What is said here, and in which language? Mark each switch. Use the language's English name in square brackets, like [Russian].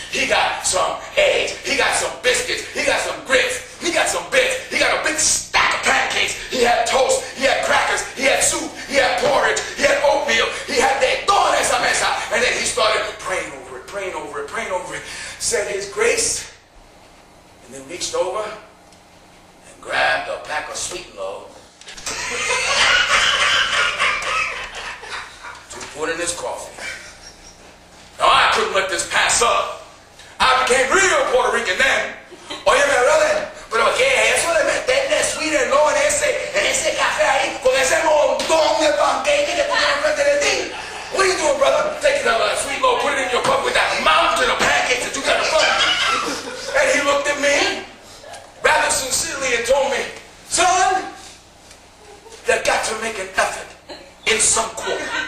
[English] He got some eggs, he got some biscuits, he got some grits, he got some bits, he got a big stack of pancakes, he had toast, he had crackers, he had soup, he had porridge, he had oatmeal, he had [Spanish] de toda esa mesa, [English] and then he started praying over it, said his grace, and then reached over and grabbed a pack of Sweet and Low to put in his coffee. Now I couldn't let this pass up. I became real Puerto Rican then. [Spanish] Oye, mi brother, pero ¿qué es eso de meterle Sweet and Low en ese café ahí con ese montón de pancakes que pusieron frente de ti? [English] What are you doing, brother? Take that Sweet Low, put it in your cup with that mountain of pancakes that you got in front of you. And he looked at me rather sincerely and told me, son, you got to make an effort in some quarter.